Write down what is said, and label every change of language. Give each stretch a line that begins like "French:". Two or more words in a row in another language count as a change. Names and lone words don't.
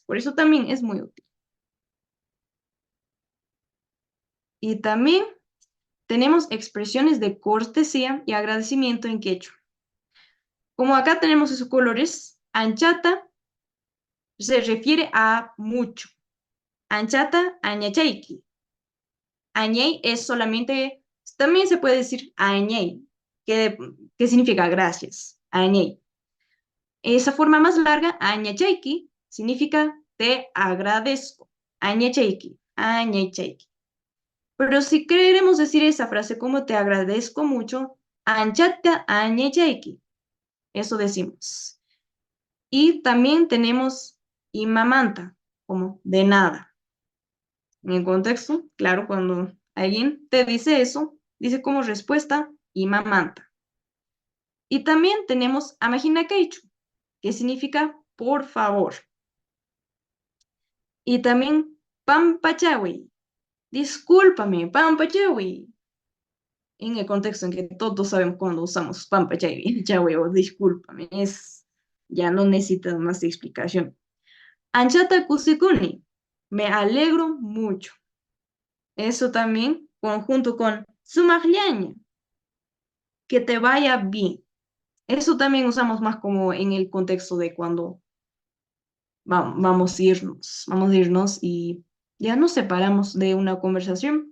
Spanish: Por eso también es muy útil. Y también tenemos expresiones de cortesía y agradecimiento en quechua. Como acá tenemos esos colores, anchata se refiere a mucho.
Quechua: Anchata, añachaiki.
Spanish: Añey es solamente, también se puede decir añey, que significa gracias.
Quechua: Añey.
Spanish: Esa forma más larga, añachaiki, significa te agradezco.
Quechua: Añachaiki, añachaiki.
Spanish: Pero si queremos decir esa frase como te agradezco mucho,
Quechua: anchata añachaiki.
Spanish: Eso decimos. Y también tenemos imamanta, como de nada. En el contexto, claro, cuando alguien te dice eso, dice como respuesta imamanta. Y también tenemos amajinakeichu, que significa por favor. Y también pampachawi, discúlpame, pampachawi. En el contexto en que todos sabemos cuando usamos pampachawi, chawi o discúlpame, ya no necesita más explicación.
Quechua: Anchata kusikuni,
Spanish: me alegro mucho. Eso también, conjunto con sumagliaña, que te vaya bien. Eso también usamos más como en el contexto de cuando vamos a irnos y ya nos separamos de una conversación.